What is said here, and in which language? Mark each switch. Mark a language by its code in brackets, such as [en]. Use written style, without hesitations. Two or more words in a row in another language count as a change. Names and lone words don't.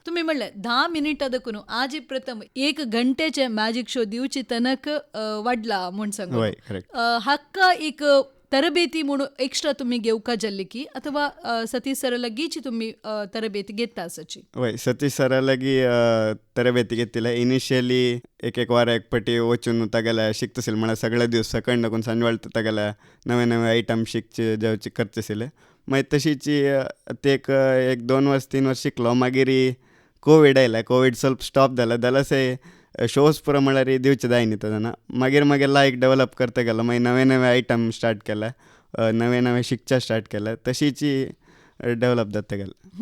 [kok] तुम्ही म्हणले 10 मिनिटां दाखून आज प्रथम 1 घंटेचे मॅजीक शो दिवची तनक वाडला म्हूण सांग. हय, करेक्ट. हाका एक तरबेती म्हणून एक्स्ट्रा तुम्ही घेवका जल्ली अथवा सतीश सर लगीची तुम्ही तरबेती घेता आसाची? वय सतीश सरा लागी ತರಬೇತಿ ಗೆತ್ತಿಲ್ಲ ಇನಿಷಿಯಲಿ एक वार एक पटी वचून तगेला शिकतसिल म्हळ्यार सगळे दीस सकंड लागून सांजवाळ तगेला नवे नवे आयटम शिकचे जावचे करतसिले मागीर तशीची ते एक 2 वर्स 3 वर्स शिकलो मागीर कोविड आयला कोविड ಸ್ವಲ್ಪ स्टॉप जाला जाल्यार शोज पुरो म्हळ्यार दिवचे जाय न्ही तेन्ना मागीर मागीर लायक डेवलप करता गेलो मागीर नवे नवे आयटम स्टार्ट केला नवे नवे शिकच्या स्टार्ट केला तशीची डेवलप जाता गेला.